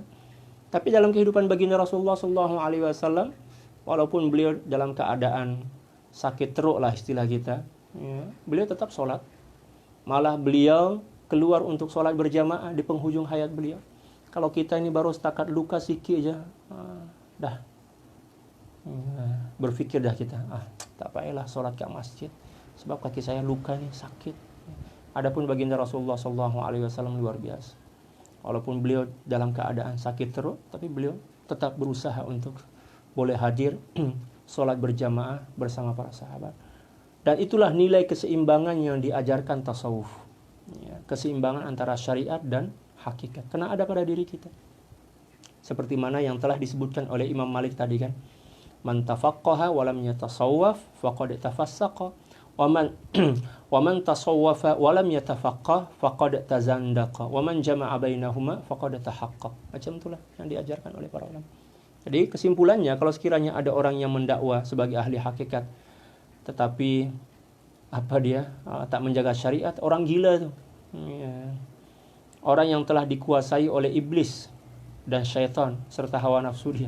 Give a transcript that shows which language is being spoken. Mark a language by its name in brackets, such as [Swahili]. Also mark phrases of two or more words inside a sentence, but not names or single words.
[Malay] Tapi dalam kehidupan baginda Rasulullah [Arabic] صلى الله عليه وسلم, [Malay] walaupun beliau dalam keadaan sakit teruk lah istilah kita, ya, beliau tetap sholat. Malah beliau keluar untuk sholat berjamaah di penghujung hayat beliau. Kalau kita ini baru setakat luka sikit aja, dah berpikir dah kita, tak payahlah sholat ke masjid, sebab kaki saya luka nih, sakit. Adapun baginda Rasulullah SAW luar biasa. Walaupun beliau dalam keadaan sakit teruk, tapi beliau tetap berusaha untuk boleh hadir sholat berjamaah bersama para sahabat. Dan itulah nilai keseimbangan yang diajarkan tasawuf. Ya, keseimbangan antara syariat dan hakikat. Karena ada pada diri kita. Seperti mana yang telah disebutkan oleh Imam Malik tadi kan. [Arabic] من تفقه ولم يتصوف فقد تفسق. ومن تصوف ولم يتفقه فقد تزندق. ومن جمع بينهما فقد تحقق. [Malay] Macam itulah yang diajarkan oleh para ulama. Jadi kesimpulannya, kalau sekiranya ada orang yang mendakwa sebagai ahli hakikat, tetapi tak menjaga syariat, orang gila tuh. Ya. Orang yang telah dikuasai oleh iblis dan syaitan serta hawa nafsu dia.